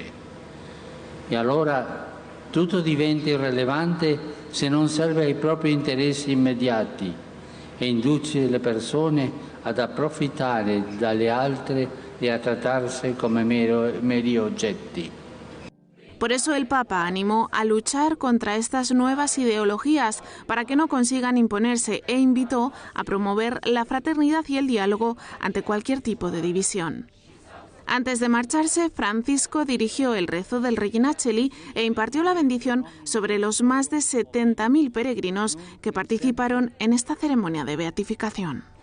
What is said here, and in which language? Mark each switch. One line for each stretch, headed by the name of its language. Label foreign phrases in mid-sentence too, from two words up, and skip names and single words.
Italian: E allora tutto diventa irrilevante se non serve ai propri interessi immediati e induce le persone ad approfittare dalle altre e a trattarsi come meri oggetti.
Spanish: Por eso el Papa animó a luchar contra estas nuevas ideologías para que no consigan imponerse e invitó a promover la fraternidad y el diálogo ante cualquier tipo de división. Antes de marcharse, Francisco dirigió el rezo del Regina Coeli e impartió la bendición sobre los más de 70.000 peregrinos que participaron en esta ceremonia de beatificación.